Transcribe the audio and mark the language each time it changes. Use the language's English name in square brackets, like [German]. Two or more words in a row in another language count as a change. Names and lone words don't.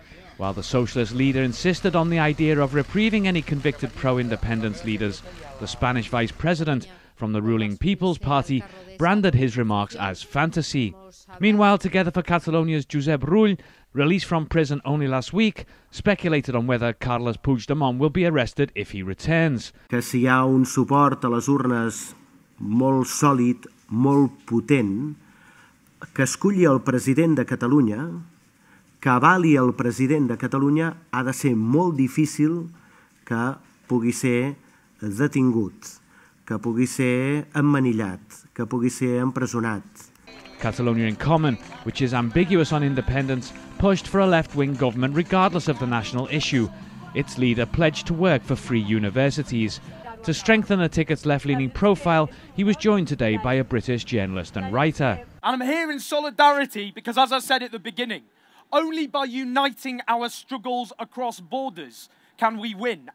[English] While the socialist leader insisted on the idea of reprieving any convicted pro-independence leaders, the Spanish vice president from the ruling People's Party branded his remarks as fantasy. Meanwhile, Together for Catalonia's Josep Rull, released from prison only last week, speculated on whether Carles Puigdemont will be arrested if he returns. [Catalan] Que si hi ha un suport a les urnes molt sòlid, molt potent, que esculli el president de Catalunya, que avali el president de Catalunya, ha de ser molt difícil que pugui ser detingut, que pugui ser emmanillat, que pugui ser empresonat. [English] Catalonia in Common, which is ambiguous on independence, pushed for a left-wing government regardless of the national issue. Its leader pledged to work for free universities. To strengthen the ticket's left-leaning profile, he was joined today by a British journalist and writer. And I'm here in solidarity because, as I said at the beginning, only by uniting our struggles across borders can we win.